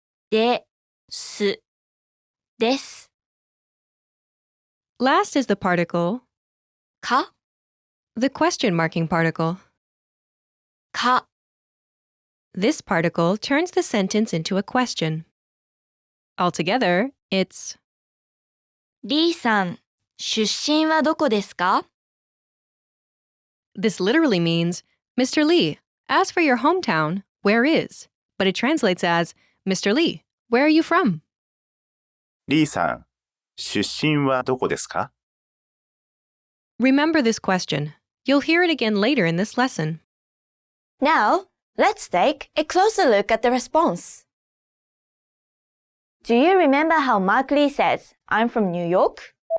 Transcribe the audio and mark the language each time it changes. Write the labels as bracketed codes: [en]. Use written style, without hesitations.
[ja] です。です。 [en] Last is the particle, [ja] か、 [en] the question marking particle. [ja] か、 [en] This particle turns the sentence into a question. Altogether, it's [ja] リーさん、出身はどこですか？ [en] This literally means, Mr. Lee, as for your hometown, where is? But it translates as, Mr. Lee, where are you from? [ja] リーさん、出身はどこですか？ [en] Remember this question. You'll hear it again later in this lesson. Now, let's take a closer look at the response. Do you remember how Mark Lee says, I'm from New York?